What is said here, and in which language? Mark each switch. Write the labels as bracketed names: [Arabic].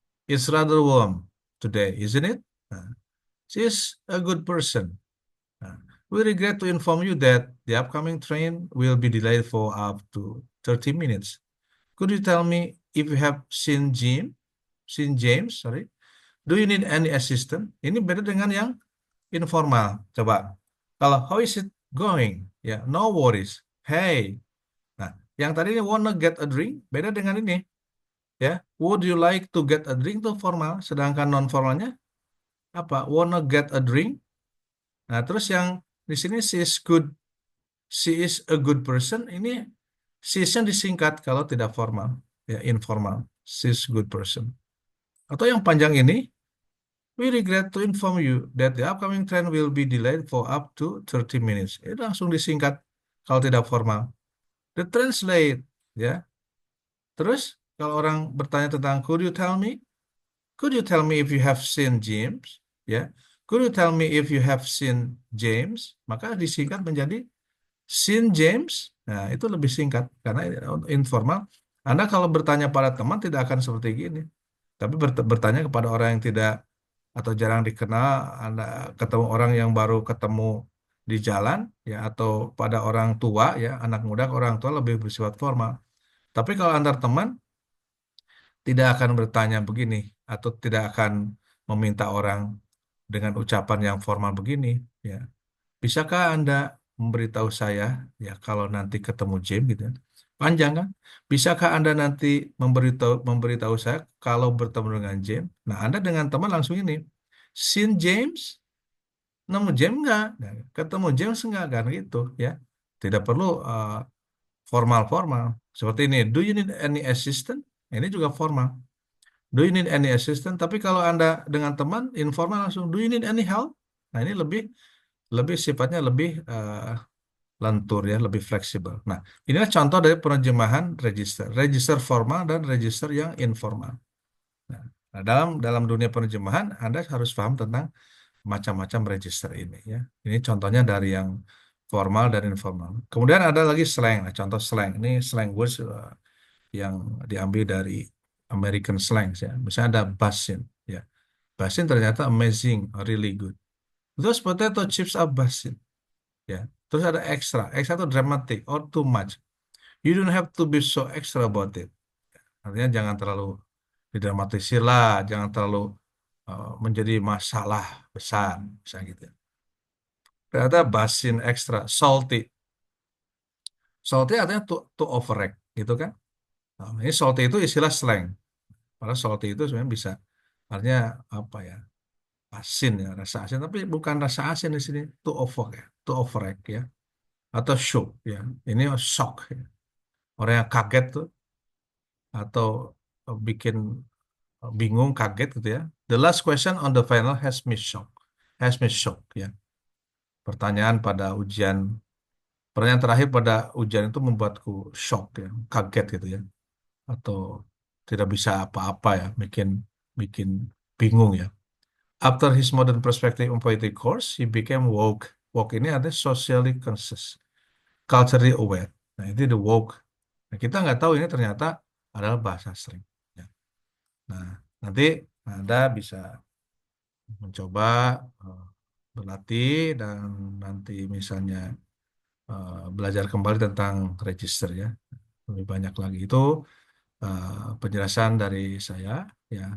[English] It's rather warm today, isn't it? Nah, she's a good person. Nah, we regret to inform you that the upcoming train will be delayed for up to 30 minutes. Could you tell me if you have seen James, sorry. Do you need any assistance? [Indonesian] Ini beda dengan yang informal. Coba. Kalau [English] how is it going? Ya, no worries. Hey. [Indonesian] Nah, yang tadi ini [English] wanna get a drink [Indonesian] beda dengan ini. Ya, [English] would you like to get a drink [Indonesian] itu formal, sedangkan non formalnya apa? [English] Wanna get a drink. [Indonesian] Nah, terus yang di sini [English] she is a good person. [Indonesian] Ini she is-nya disingkat kalau tidak formal, ya informal. [English] She is good person. [Indonesian] Atau yang panjang ini, [English] we regret to inform you that the upcoming train will be delayed for up to 30 minutes. [Indonesian] Itu langsung disingkat kalau tidak formal. [English] The translate, [Indonesian] ya. Terus kalau orang bertanya tentang [English] could you tell me if you have seen James, ya. Could you tell me if you have seen James? [Indonesian] Maka disingkat menjadi [English] seen James. [Indonesian] Nah, itu lebih singkat karena informal. Anda kalau bertanya pada teman tidak akan seperti gini. Tapi bertanya kepada orang yang tidak atau jarang dikenal, Anda ketemu orang yang baru ketemu di jalan, ya, atau pada orang tua, ya, anak muda ke orang tua lebih bersifat formal. Tapi kalau antar teman, tidak akan bertanya begini, atau tidak akan meminta orang dengan ucapan yang formal begini, ya. Bisakah Anda memberitahu saya, ya, kalau nanti ketemu James gitu ya. Panjang kan? Bisakah Anda nanti memberitahu saya kalau bertemu dengan James? Nah, Anda dengan teman langsung ini. [English] Seen James? [Indonesian] Nemu James enggak? Nah, ketemu James enggak? Kan gitu ya. Tidak perlu formal-formal. Seperti ini. [English] Do you need any assistant? Ini juga formal. Do you need any assistant? [Indonesian] Tapi kalau Anda dengan teman informal langsung. [English] Do you need any help? [Indonesian] Nah, ini lebih lebih sifatnya lebih lentur ya, lebih fleksibel. Nah, inilah contoh dari penerjemahan register. Register formal dan register yang informal. Nah, dalam dalam dunia penerjemahan Anda harus paham tentang macam-macam register ini ya. Ini contohnya dari yang formal dan informal. Kemudian ada lagi slang. Nah, contoh slang. Ini [English] slang words [Indonesian] yang diambil dari American slangs ya. Misalnya ada basin ya. [English] Basin [Indonesian] ternyata [English] amazing, really good. Those potato chips are basin. Ya. [Indonesian] Terus ada [English] extra. Extra [Indonesian] itu [English] dramatic or too much. You don't have to be so extra about it. [Indonesian] Artinya jangan terlalu didramatisir lah, jangan terlalu menjadi masalah besar, misalnya gitu. Ternyata basin extra, salty. Salty artinya [English] to overact, [Indonesian] gitu kan? Nah, ini salty itu istilah slang. Padahal salty itu sebenarnya bisa, artinya apa ya? Asin ya, rasa asin. Tapi bukan rasa asin di sini, [English] to overact [Indonesian] ya. Atau shock ya. Ini shock ya. Orang yang kaget tuh atau bikin bingung, kaget gitu ya. [English] The last question on the final has me shocked ya. [Indonesian] Pertanyaan pada ujian, pertanyaan terakhir pada ujian itu membuatku shock ya, kaget gitu ya, atau tidak bisa apa-apa ya, bikin bikin bingung ya. [English] After his modern perspective on poetry course, he became woke. Woke ini ada socially conscious, culturally aware. [Indonesian] Nah, itu [English] the woke. [Indonesian] Nah, kita nggak tahu ini ternyata adalah bahasa slang. Ya. Nah, nanti Anda bisa mencoba eh, berlatih dan nanti misalnya belajar kembali tentang register ya, lebih banyak lagi itu penjelasan dari saya ya.